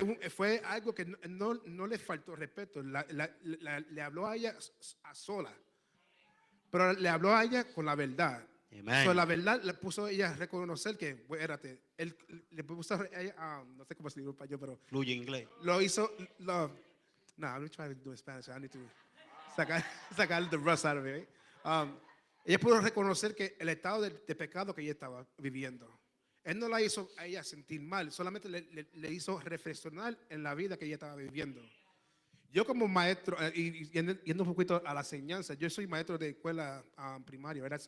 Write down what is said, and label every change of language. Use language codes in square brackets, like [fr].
[es] Fue algo que no le faltó respeto. Le habló a ella a sola, pero le habló a ella con la verdad. Amen. So, la verdad le puso a ella a reconocer que, espérate, él le puso a ella, no sé cómo se dice para yo, pero Fluye inglés. lo hizo. [en] No, I'm trying to do it in Spanish. I need to [es] sacar [en] the rust out of it. [es] Ella pudo reconocer que el estado de pecado que ella estaba viviendo. Él no la hizo a ella sentir mal, solamente le hizo reflexionar en la vida que ella estaba viviendo. Yo como maestro, y yendo un poquito a la enseñanza, yo soy maestro de escuela primaria, ¿verdad?